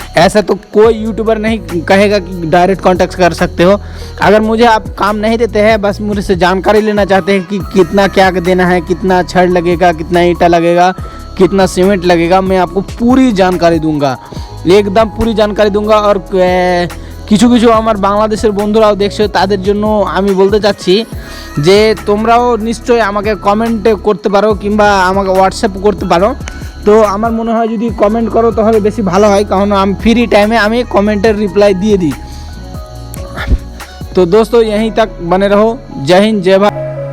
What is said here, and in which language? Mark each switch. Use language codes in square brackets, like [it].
[hi] ऐसा तो कोई यूट्यूबर नहीं कहेगा कि डायरेक्ट कांटेक्ट कर सकते हो। अगर मुझे आप काम नहीं देते हैं, बस मुझे से जानकारी लेना चाहते हैं कि कितना क्या देना है, कितना छड़ लगेगा, कितना ईंटा लगेगा, कितना सीमेंट लगेगा, मैं आपको पूरी जानकारी दूंगा, एकदम पूरी जानकारी दूंगा। और [bn] কিছু কিছু আমার বাংলাদেশের বন্ধুরাও দেখছো, তাদের জন্য আমি বলতে চাচ্ছি যে তোমরাও নিশ্চয়ই আমাকে কমেন্টে করতে পারো কিংবা আমাকে হোয়াটসঅ্যাপ করতে পারো। তো আমার মনে হয় যদি কমেন্ট করো তাহলে বেশি ভালো হয়, কারণ আমি फ्री टाइम में আমি [hi] कमेंटेर रिप्लाई दिए दी। तो दोस्तों यहीं तक बने रहो। जय हिंद, जय भारत।